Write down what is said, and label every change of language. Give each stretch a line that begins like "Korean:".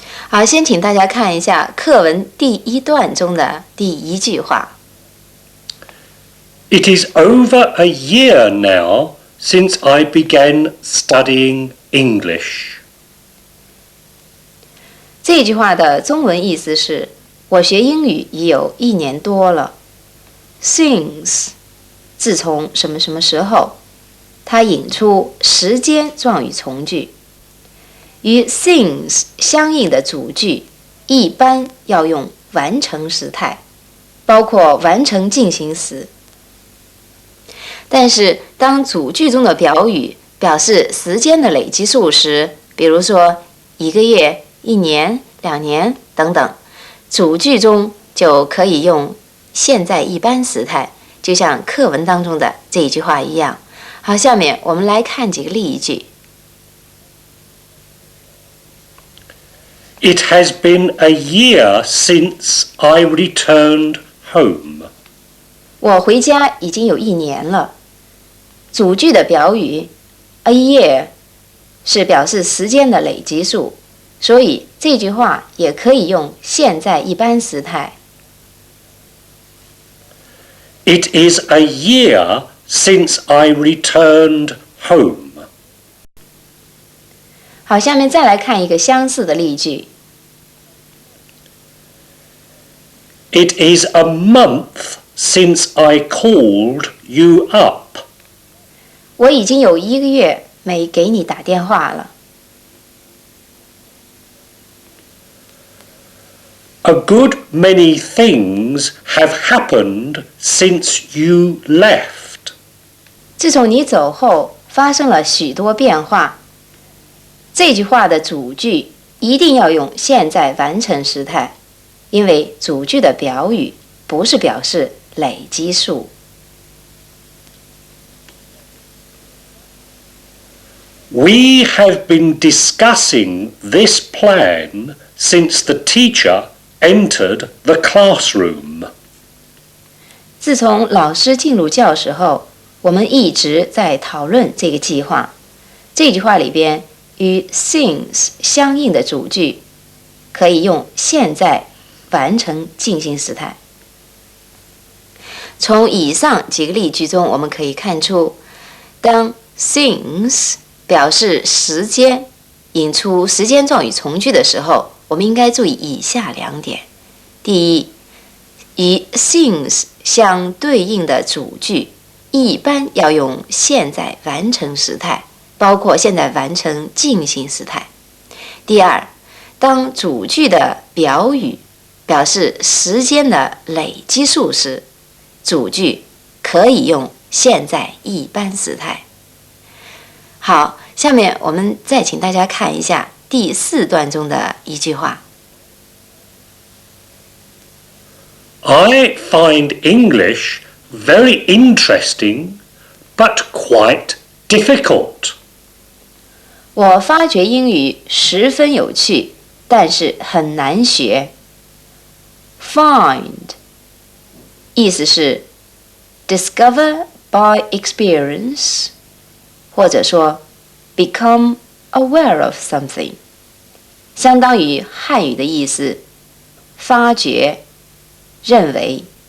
Chinese: 好，先请大家看一下课文第一段中的第一句话。
English: It is over a year now since I began studying English.
Chinese: 这句话的中文意思是：我学英语已有1年多了。 Since 自从什么什么时候，它引出时间状语从句。与 since 相应的主句一般要用完成时态，包括完成进行时。但是当主句中的表语表示时间的累积数时，比如说1个月、1年、2年等等，主句中就可以用现在一般时态，就像课文当中的这一句话一样。好，下面我们来看几个例句。
English: It has been a year since I returned home.
Chinese: 我回家已经有1年了。主句的表语 a year 是表示时间的累积数，所以这句话也可以用现在一般时态。
English: It is a year since I returned home.
Chinese: 好，下面再来看一个相似的例句。
English: It is a month since I called you up.
Chinese: 我已经有1个月没给你打电话了。
English: A good many things have happened since you left.
Chinese: 自从你走后，发生了许多变化。这句话的主句一定要用现在完成时态，因为主句的表语不是表示累积数。
English: We have been discussing this plan since the teacher entered the classroom.
Chinese: 自从老师进入教室后，我们一直在讨论这个计划。这句话里边与 since 相应的主句可以用现在完成进行时态。从以上几个例句中，我们可以看出，当 since 表示时间，引出时间状语从句的时候，我们应该注意以下2点。第一，与 since 相对应的主句一般要用现在完成时态，包括现在完成进行时态。第二，当主句的表语表示时间的累积数时，主句可以用现在一般时态。好，下面我们再请大家看一下第4段中的一句话。
English: I find English very interesting, but quite difficult.
Chinese: 我发觉英语十分有趣，但是很难学。 Find 意思是
English: discover by experience，
Chinese: 或者说
English: become aware of something，
Chinese: 相当于汉语的意思，发觉、认为。